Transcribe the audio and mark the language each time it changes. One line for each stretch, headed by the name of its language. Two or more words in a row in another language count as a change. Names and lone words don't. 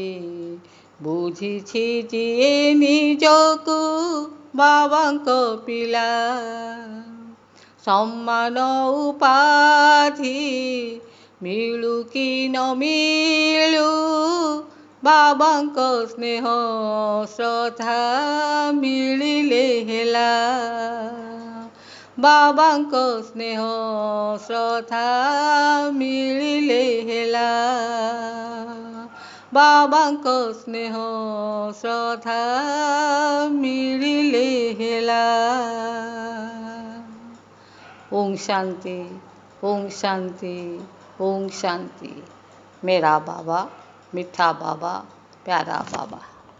Odia: ବୁଝିଛି ଯିଏ ନିଜକୁ ବାବାଙ୍କ ପିଲା, ସମ୍ମାନ ଉପାଧି ମିଳୁ କି ନ ମିଳୁ, ବାବାଙ୍କ ସ୍ନେହ ଶ୍ରଦ୍ଧା ମିଳିଲେ ହେଲା। ବାବାଙ୍କ ସ୍ନେହ ଶ୍ରଦ୍ଧା ମିଳିଲେ ହେଲା। ବାବାଙ୍କ ସ୍ନେହ ଶ୍ରଦ୍ଧା ମିଳିଲେ ହେଲା।
Hindi: ओम शांति, ओम शांति, ओम शांति। मेरा बाबा, मीठा बाबा, प्यारा बाबा।